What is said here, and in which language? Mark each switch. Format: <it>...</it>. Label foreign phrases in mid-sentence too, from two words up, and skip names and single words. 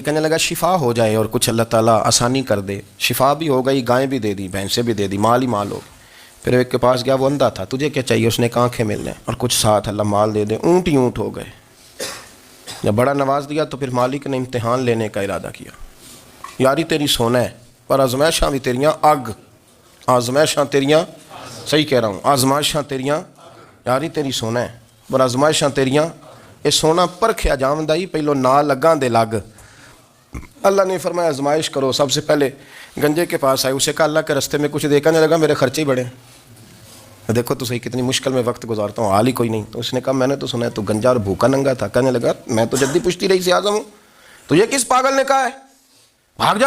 <ur>کہنے لگا شفا ہو جائے اور کچھ اللہ تعالیٰ آسانی کر دے. شفا بھی ہو گئی, گائیں بھی دے دی, بھینسیں بھی دے دی, مال ہی مال ہو گئے. پھر ایک کے پاس گیا, وہ اندھا تھا, تجھے کیا چاہیے. اس نے کہا آنکھیں مل جائیں اور کچھ ساتھ اللہ مال دے دے. اونٹ ہی اونٹ ہو گئے. جب بڑا نواز دیا تو پھر مالک نے امتحان لینے کا ارادہ کیا.</ur> <pa>یاری تیری سونا ہے, پر آزمائشاں بھی تیریاں اگ. آزمائشاں تیریاں,</pa> <ur>صحیح کہہ رہا ہوں,</ur> <pa>آزمائشاں تیریاں, یاری تیری سونا ہے پر آزمائشاں تیریاں. یہ سونا پرکھیا جاوندا ہی, پہلو نا لگاں دے لگ.</pa> <ur>اللہ نے فرمایا آزمائش کرو. سب سے پہلے گنجے کے پاس آئے, اسے کہا اللہ کے رستے میں کچھ دیکھا نہیں لگا, میرے خرچے ہی بڑے. دیکھو تو صحیح کتنی مشکل میں وقت گزارتا ہوں, حال ہی کوئی نہیں. تو اس نے کہا میں نے تو سنا ہے تو گنجا اور بھوکا ننگا تھا. کہنے لگا میں تو جدی پشتی رئیس اعظم ہوں, تو یہ کس پاگل نے کہا ہے, بھاگ جا.</ur>